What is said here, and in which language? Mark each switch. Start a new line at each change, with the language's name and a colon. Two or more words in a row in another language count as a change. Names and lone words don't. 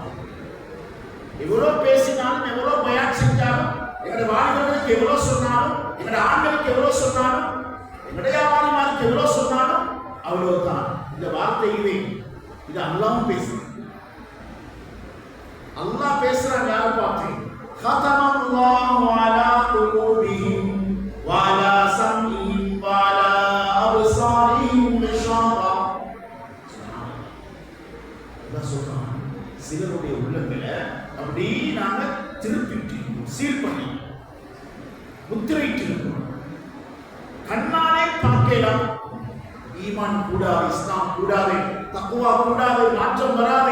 Tamil: எவ்வளவு பேசினாலும், எவ்வளவு பயான் செஞ்சாலும், எங்களுடைய வாலிபர்களுக்கு எவ்வளவு சொன்னாலும், எங்களுடைய ஆண்களுக்கு எவ்வளவு சொன்னாலும், எங்களுடைய வாலிமாருக்கு எவ்வளவு சொன்னாலும் அவ்வளவுதான். இந்த வார்த்தை இது அல்லாஹ் பேசுறான். அல்லாஹ் பேசுறான். யாரை பார்த்து?
Arabic: ختمَ على قلوبهم وعلى سمعهم وعلى أبصارهم غشاوة.
Tamil: சிலருடைய உள்ளங்களை அப்படி நாங்க திருப்பிட்டு சீல் பண்ணி முத்திரையிட்டு இருக்கோம். கண்ணாலே பார்க்கலாம், ஈமான் கூடாது, இஸ்லாம் கூடாது, தக்வா கூடாது, மாற்றம் வராது.